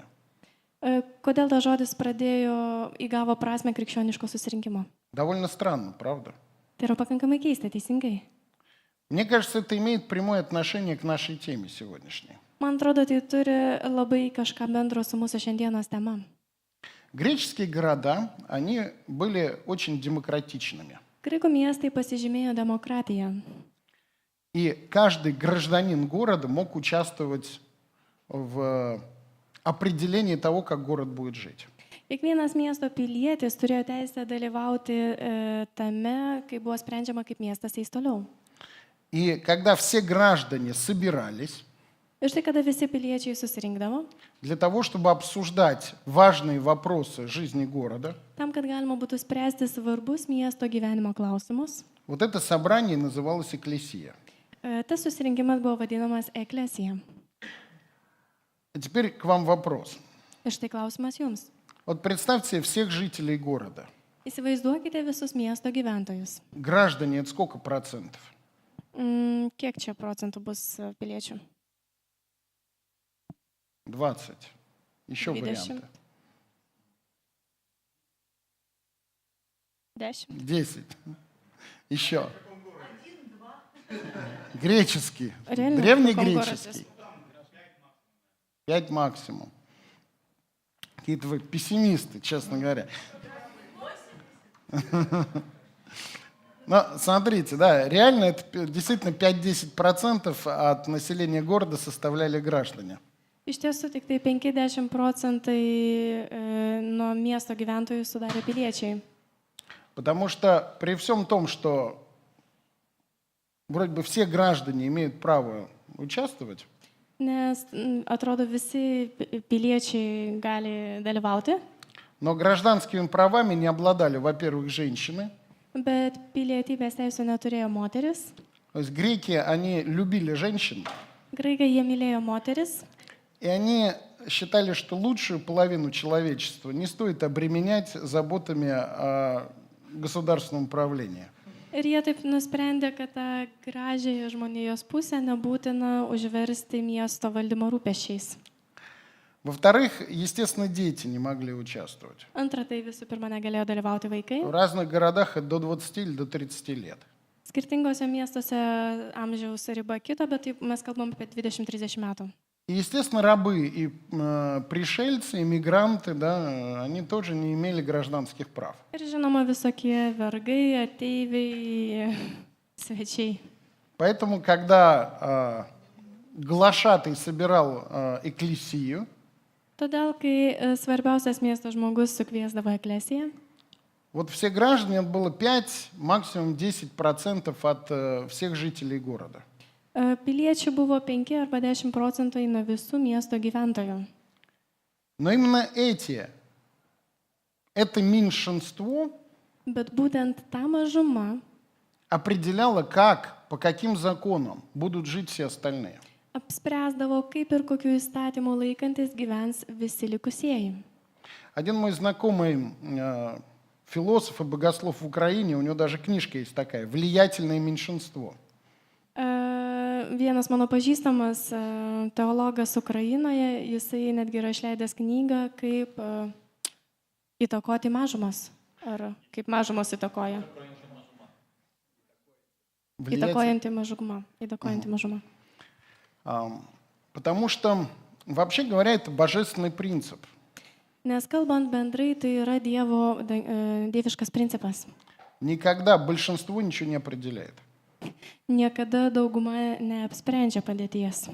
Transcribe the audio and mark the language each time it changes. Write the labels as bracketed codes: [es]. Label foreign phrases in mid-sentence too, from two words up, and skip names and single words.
[lt] kodėl tas žodis įgavo prasme krikščioniško susirinkimo? [ru] Довольно странно, правда? [lt] Tai yra pakankamai keista, teisingai. [ru] Мне кажется, это имеет прямое отношение к нашей теме сегодняшней. [lt] Man atrodo, tai turi labai kažką bendro su mūsų šiandienos tema. [ru] Греческие города, они были очень демократичными. [lt] Graikų miestai pasižymėjo demokratiją. [ru] И каждый гражданин города мог участвовать в определении того, как город будет жить. [lt] Kiekvienas miesto pilietis turėjo teisę dalyvauti tame, kai buvo sprendžiama, kaip miestas eis toliau. [ru] И когда все граждане собирались [lt] Ir štai kada visi piliečiai susirinkdavo, [ru] для того, чтобы обсуждать важные вопросы жизни города, [lt] tam, kad galima būtų spręsti svarbus miesto gyvenimo klausimus, [ru] вот это собрание называлось «экклесия». [lt] tas susirinkimas buvo vadinamas eklesija. [ru] А теперь к вам вопрос. [lt] Ir štai klausimas jums. [ru] Вот представьте себе всех жителей города. [lt] Įsivaizduokite visus miesto gyventojus. [ru] Граждане – это сколько процентов? [lt] Kiek čia procentų bus piliečių? [ru] 20. Еще 20. варианты. 10. 10. Еще. Греческий. Реально? Древнегреческий. 5 максимум. Какие-то вы пессимисты, честно говоря. Но смотрите, да, реально это действительно 5-10% от населения города составляли граждане. [lt] Iš tiesų, tik tai 50% nuo miesto gyventojų sudarė piliečiai. [ru] Потому что при всем том, что вроде бы все граждане имеют право участвовать, [lt] nes atrodo visi piliečiai gali dalyvauti, [ru] Но гражданскими правами не обладали, во-первых, женщины. [lt] bet pilietybės teisų neturėjo moteris. [ru] То есть греки, они любили женщин, [lt] Graikai jie mylėjo moteris [ru] и они считали, что лучшую половину человечества не стоит обременять заботами о государственном управлении. [lt] ir jie taip nusprendė, kad tą gražiąją žmonijos pusę nebūtina užversti miesto valdymo rūpešiais. [ru] Во-вторых, естественно, дети не могли участвовать. [lt] Antra, tai visų pirma negalėjo dalyvauti vaikai. [ru] В разных городах это до 20 или до 30 лет. [lt] Skirtingose miestuose amžiaus riba kito, bet taip mes kalbam apie 20-30 metų. [ru] И, естественно, рабы и пришельцы, иммигранты, да, они тоже не имели гражданских прав. [lt] Ir žinoma, visokie vergai, ateiviai, svečiai. [ru] Поэтому, когда глашатый собирал экклесию, [lt] Todėl, kai svarbiausias miesto žmogus sukviesdavo eklesiją, [ru] вот все граждане, это было 5, максимум 10% от всех жителей города. [lt] piliečių buvo 5 arba 10% nuo visų miesto gyventojų. [ru] Но именно это меньшинство [lt] Bet būtent ta mažuma [ru] определяло, как, по каким законам будут жить все остальные. [lt] apspręsdavo, kaip ir kokiu įstatymu laikantis gyvens visi likusieji. [ru] Один мой знакомый философ и богослов в Украине, у него даже книжка есть такая «Влиятельное меньшинство». [lt] Vienas mano pažįstamas teologas Ukrainoje, jisai netgi yra išleidęs knygą, kaip įtakoti mažumas. Ar kaip mažumos įtakoja. Įtakojanti mažuma. Įtakojanti mažuma. [ru] Потому что, вообще говоря, это божественный принцип. [lt] Nes kalbant bendrai, tai yra dieviškas principas. [ru] Никогда большинство ничего не определяет. [lt] Niekada dauguma neapsprendžia padėties.